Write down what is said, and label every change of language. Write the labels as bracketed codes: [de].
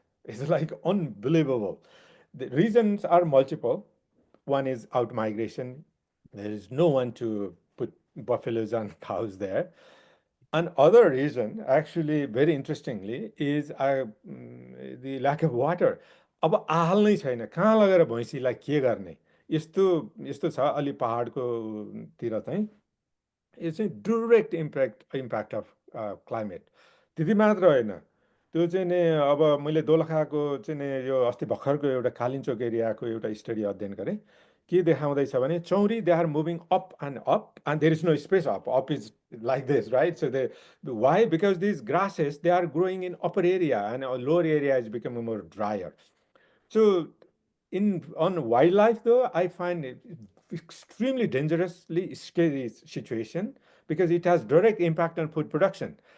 [en] It's like unbelievable. The reasons are multiple. One is out migration. There is no one to put buffaloes and cows there. Another reason, actually, very interestingly, is the lack of water. [ne] अब आहाल नै छैन, कहाँ लगेर भैँसीलाई के गर्ने? यस्तो यस्तो छ अलि पहाडको तिर चाहिँ यो चाहिँ [en] Direct impact of climate. [ne] त्यति मात्र होइन, त्यो चाहिँ नि अब मैले दोलखाको चाहिँ नि यो अस्ति भर्खरको एउटा कालिम्चोक एरियाको एउटा स्टडी अध्ययन गरेँ। के देखाउँदैछ भने [en] चौरी they are moving up and there is no space up is like this, right? So why? Because these grasses, they are growing in upper area and lower area is becoming more drier. So on wildlife though, I find it extremely dangerously scary situation because it has direct impact on food production.